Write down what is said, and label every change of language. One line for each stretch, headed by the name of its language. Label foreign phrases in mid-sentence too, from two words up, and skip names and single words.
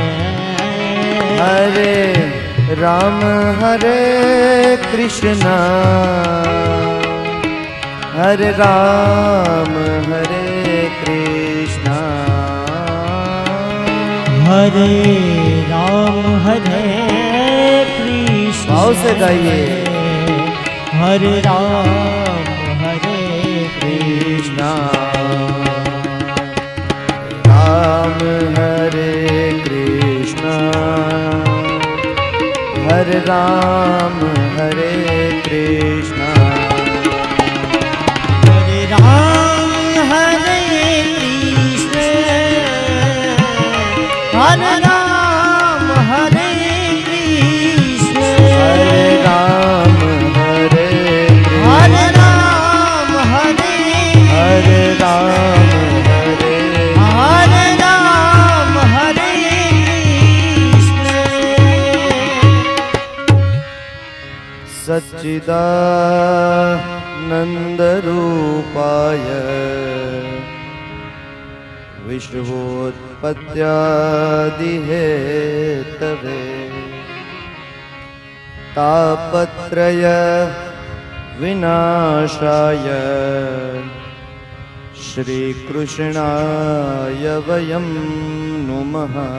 Sanskrit: हरे राम हरे कृष्ण हरे राम हरे कृष्ण हरे राम हरे कृष्ण
Hindi: भाव से गाइए
Sanskrit: हरे राम हरे कृष्ण राम हरे कृष्ण हरे राम हरे कृष्ण हरे राम हरे कृष्ण हरे राम हरे कृष्ण हरे राम हरे हरे राम हरे हरे राम हरे हरे राम हरे कृष्ण सच्चिदानंद रूपाय विश्वोत्पत्त्यादिहेतवे तापत्रय विनाशाय श्रीकृष्णाय वयं नुमः